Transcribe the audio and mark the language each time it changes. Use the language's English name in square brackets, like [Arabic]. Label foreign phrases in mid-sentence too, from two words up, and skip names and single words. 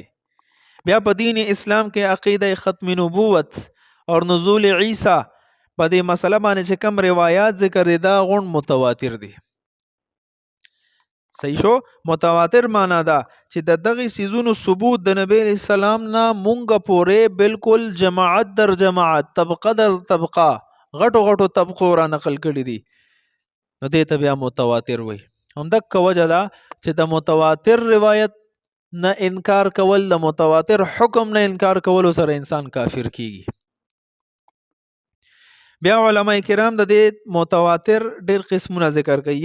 [Pashto] بیا په دین اسلام کې عقیده ختم نبوت اور نزول عیسی په دې مسله باندې چې کم روایات ذکر دي دا غون متواتر دي. صحیح شو؟ متواتر معنا دا چې د دغه سيزونو ثبوت د نبی اسلام نه مونږ پورې بالکل [Persian] جماعت در جماعت، طبقه در طبقه، [Pashto] غټو غټو طبقو را نقل کړي دي، نو دې ته بیا متواتر وایي. همدغه وجه ده چې د متواتر روایت نه انکار کول، د متواتر حکم نه انکار کول سره انسان کافر کیږي. بیا علماء کرام د دې متواتر ډېر قسمونه ذکر کوي.